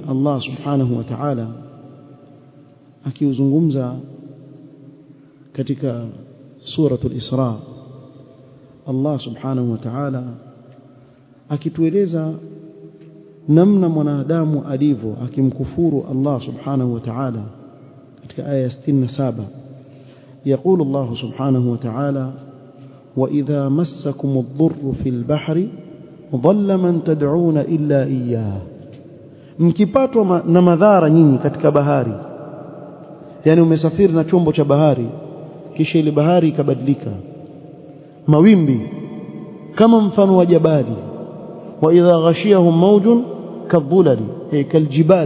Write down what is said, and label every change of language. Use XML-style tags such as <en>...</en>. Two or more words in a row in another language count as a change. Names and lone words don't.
<sw>Allah</sw> <ar>سبحانه وتعالى</ar> <sw>akiuzungumza katika suratul Isra, Allah</sw> <ar>سبحانه وتعالى</ar> <sw>akitueleza namna mwanadamu alivyo akimkufuru Allah</sw> <ar>سبحانه وتعالى</ar> <sw>katika aya 67.</sw> <ar>يقول الله سبحانه وتعالى: وإذا مسكم الضر في البحر ضل من تدعون إلا إياه.</ar> <sw>mkipatwa na madhara nyinyi katika bahari, yani umesafiri na chombo cha bahari kisha ile bahari ikabadilika mawimbi kama mfano wa jabali,</sw> <ar>وإذا غشيهم موج كالظلل كالجبال.</ar>